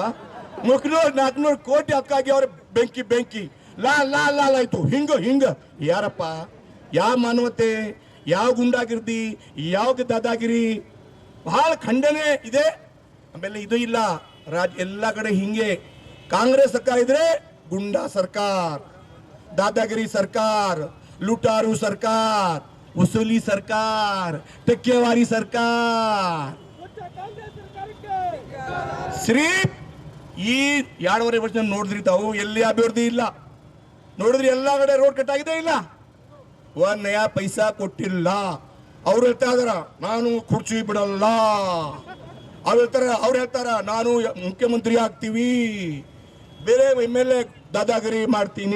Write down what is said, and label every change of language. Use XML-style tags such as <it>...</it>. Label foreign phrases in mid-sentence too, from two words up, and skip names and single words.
<kn>400 ಕೋಟಿ ಹಕ್ಕಾಗಿ ಅವ್ರ ಬೆಂಕಿ ಲಾಲ್ ಆಯ್ತು. ಹಿಂಗ ಯಾರಪ್ಪ? ಯಾವ ಮಾನವತೆ, ಯಾವ ಗುಂಡಾಗಿರ್ದಿ, ಯಾವ ದಾದಾಗಿರಿ, ಬಹಳ ಖಂಡನೆ ಇದೆ. ಆಮೇಲೆ ಇದು ಇಲ್ಲ, ಎಲ್ಲ ಕಡೆ ಹಿಂಗೆ ಕಾಂಗ್ರೆಸ್ ಸರ್ಕಾರ ಇದ್ರೆ ಗುಂಡಾ ಸರ್ಕಾರ,</kn> <mr>दादागिरी सरकार, लुटारू सरकार, वसूली सरकार, टक्केवारी सरकार.</mr> <kn>सिर्फ ಈ 2.5 ವರ್ಷ ನೋಡಿದ್ರಿ ತಾವು, ಎಲ್ಲಿ ಅಭಿವೃದ್ಧಿ ಇಲ್ಲ ನೋಡಿದ್ರಿ. ಎಲ್ಲ ಕಡೆ ರೋಡ್ ಕಟ್ ಆಗಿದೆ ಇಲ್ಲ, 1 ನಯಾ ಪೈಸಾ ಕೊಟ್ಟಿಲ್ಲ. ಅವ್ರು ಹೇಳ್ತಾ ಇದಾರ ನಾನು ಕುರ್ಚಿ ಬಿಡಲ್ಲ, ಅವ್ರು ಹೇಳ್ತಾರ ನಾನು ಮುಖ್ಯಮಂತ್ರಿ ಆಗ್ತೀವಿ, ಬೇರೆ MLA दादागिरी ಮಾಡ್ತೀನಿ.</kn>